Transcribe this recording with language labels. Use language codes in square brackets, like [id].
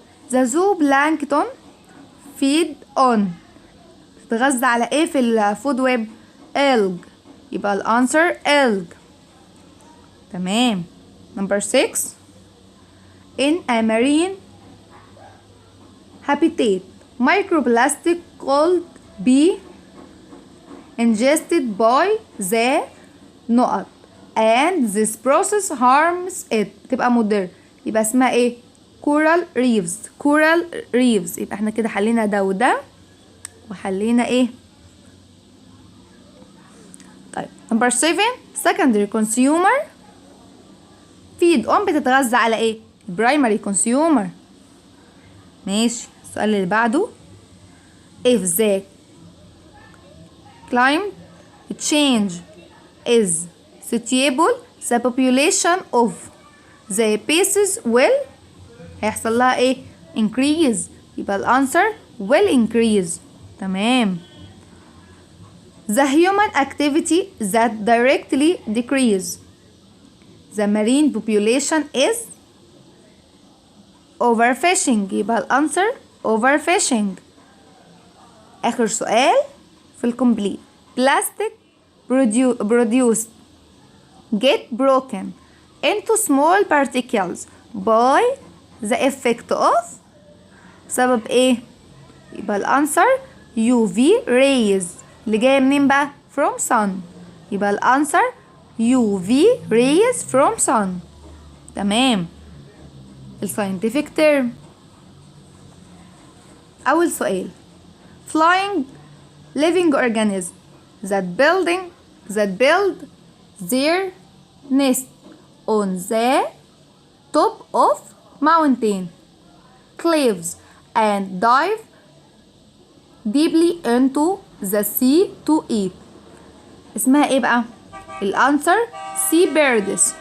[en] the zooplankton feed on [ar] تتغذى على ايه في الفود ويب؟ alg. يبقى الانسر alg. تمام. Number 6. [en] in a marine habitat microplastic could be ingested by the نقط and this process harms it [ar] تبقى مضر. يبقى اسمها ايه؟ coral reefs. يبقى احنا كده حلينا ده وده وحلينا ايه؟ طيب نمبر 7 [en] secondary consumer feed on [ar] بتتغذى على ايه؟ primary consumer. ماشي. السؤال اللي بعده [en] if the climate change is suitable the population of the species will [ar] هيحصل لها ايه؟ [en] increase. [ar] يبقى الانسر will increase. تمام. [en] the human activity that directly decrease the marine population is overfishing. [ar] يبقى الانسر overfishing. اخر سؤال في الكومبليت [en] plastic produced get broken into small particles by the effect of [ar] سبب ايه؟ يبقى الانسر UV rays اللي جايه منين بقى؟ from sun. يبقى الانسر UV rays from sun. تمام. [en] الساينتفك term [ar] أول سؤال [en] flying living organism that build their nest on the top of mountain cliffs and dive deeply into the sea to eat. [ar] اسمها ايه بقى؟ الانسر sea birds.